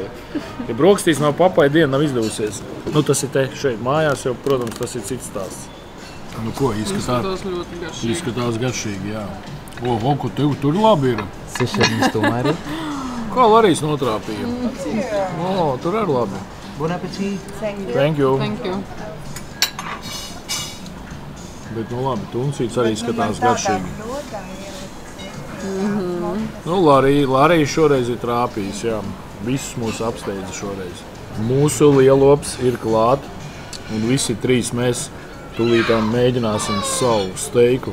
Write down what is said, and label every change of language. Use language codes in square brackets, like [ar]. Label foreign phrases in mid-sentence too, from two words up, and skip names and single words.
[lv] Ja brokastīs nav papaja, diena nav izdevusies. Tas ir te šeit mājās, jau, protams, tas ir cits stāsts. Nu ko, Izskatās ļoti garšīgi. izskatās garšīgi, jā. O, ko tur labi ir. Sešernis tomēr. Kā Larijas notrāpīja? O, tur ir labi. [fr] Bon appétit. [en] Thank you. Thank you. [lv] Bet, nu labi, tuncīts arī skatās garšīgi. Nu, Larija šoreiz ir trāpījis, jā. Visus mūs apsteidza šoreiz. Mūsu lielops ir klāt, un visi trīs mēs tūlītām mēģināsim savu steiku.